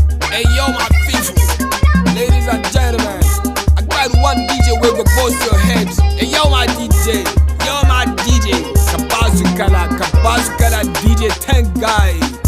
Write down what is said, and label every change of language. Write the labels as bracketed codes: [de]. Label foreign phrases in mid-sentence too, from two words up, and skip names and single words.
[pcm] Hey, yo, my people, ladies and gentlemen, I got one D J wey go burst your head. Hey, yo, my D J, yo, my D J, [ha] ka basu kala, ka basu kala, [pcm] D J Ten Guy.